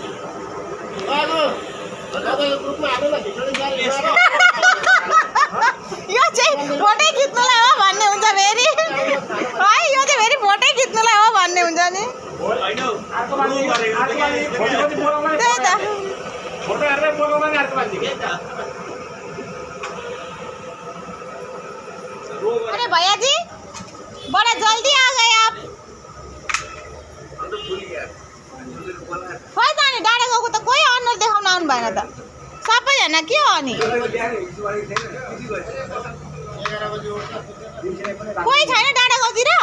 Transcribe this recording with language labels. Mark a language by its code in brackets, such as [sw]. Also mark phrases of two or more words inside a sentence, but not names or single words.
[ne] यो चाहिँ फोटै खिच्नुलाई हो भन्ने हुन्छ फेरि है, यो चाहिँ फेरि फोटै खिच्नुलाई हो भन्ने हुन्छ नि। त्यही त। [hi] अरे भैया जी बड़ा जल्दी आ गए आप। [ne] खोइ जाने डाँडा गएको त कोही अनुहार देखाउन आउनु भएन त, सबैजना के हो अनि कोही छैन डाँडा गाउँतिर।